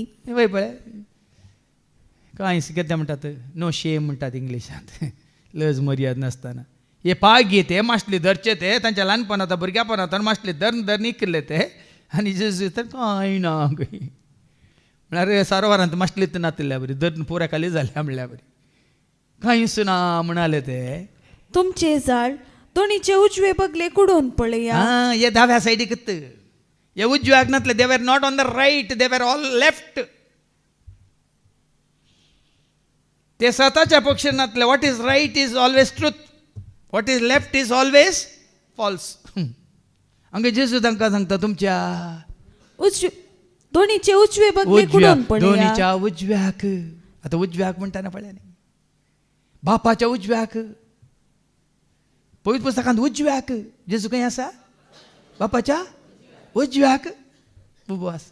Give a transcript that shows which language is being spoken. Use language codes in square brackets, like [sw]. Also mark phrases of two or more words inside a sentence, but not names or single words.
[kok] वय पळय कांयच कितें म्हणटात [en] no shame [kok] म्हणटात इंग्लिशांत लज मर्याद नासतना हे पागी ते मासले धरचे ते तांच्या ल्हानपणांत भुरग्यापणांत मासले धर निकले ते आनी जेजू तर कांय ना खंय म्हळ्यार सारोवारांत मासलीत नातल्या बरी धर पुऱ्या खाली जाल्या म्हणल्या बरी कांयच ना म्हणाले ते. तुमचे जाळ दोनीचे उजवे बगले कुडोवन पळया. हे दाव्या सायडीक हे उजव्याक नातले [en] they were not on the right they were all left. [kok] ते स्वताच्या पक्षांतले [en] what is right is always truth what is left is always false. [kok] हांगा जेजू तांकां सांगता तुमच्या दोनीचे उजवे बगले कुडोवन पळया. दोनीच्या उजव्याक आतां उजव्याक म्हणटाना पळय न्ही बापाच्या उजव्याक पवित्र पुस्तकांत उजव्याक जेजू खंय आसा बापाच्या उजव्याक बुबू आसा.